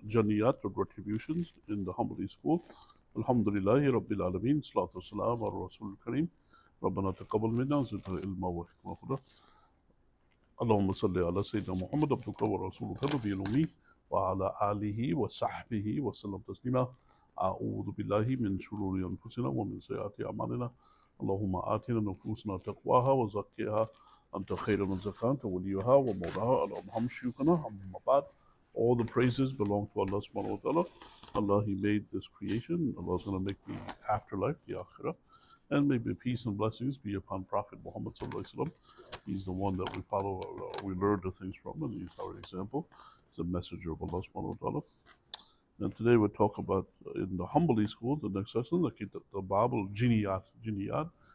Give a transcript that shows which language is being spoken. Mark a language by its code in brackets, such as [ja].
[en] Jiniyat or retributions in the Hanbali school. [ar] Alhamdulillahi Rabbil Alameen. Salatu Salam ala Rasul Kareem. ربنا تقبل منا زدنا علما وحكمة وهدى اللهم صل على سيدنا محمد عبدك ورسولك النبي الأمي وعلى آله وصحبه وسلم تسليما أعوذ بالله من شرور أنفسنا ومن سيئات أعمالنا اللهم آتنا نفوسنا تقواها وزكها أنت خير من زكاها أنت وليها ومولاها اللهم شيوخنا أما بعد. [en] All the praises belong to Allah subhanahu wa ta'ala. Allah, He made this creation. Allah is going to make the afterlife, the akhirah. And may the peace and blessings be upon Prophet Muhammad sallallahu alaihi wasallam. He's the one that we follow, we learn the things from, and he's our example. He's a messenger of Allah subhanahu wa ta'ala. And today we'll talk about in the Hanbali school, the next lesson, the Bible, Jiniyat. Jiniyat.